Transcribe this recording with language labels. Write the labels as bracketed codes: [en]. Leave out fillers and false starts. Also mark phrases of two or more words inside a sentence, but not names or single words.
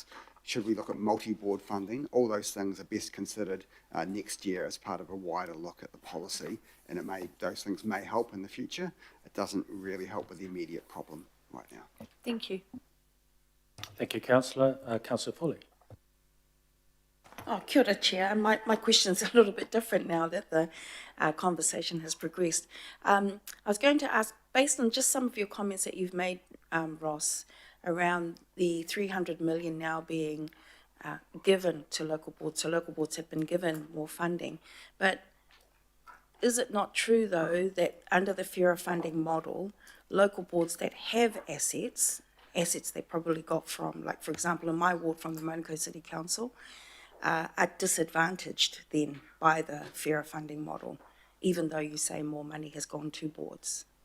[en] Should we look at multi-board funding? All those things are best considered next year as part of a wider look at the policy, and those things may help in the future. It doesn't really help with the immediate problem right now. Thank you. Thank you, Councillor. Councillor Foley. [mi] Oh, kia ora, [en] Chair. My question's a little bit different now that the conversation has progressed. I was going to ask, based on just some of your comments that you've made, Ross, around the 300 million now being given to local boards. So local boards have been given more funding. But is it not true, though, that under the fairer funding model, local boards that have assets they probably got from, like, for example, in my ward from the Manukau City Council, are disadvantaged then by the fairer funding model, even though you say more money has gone to boards?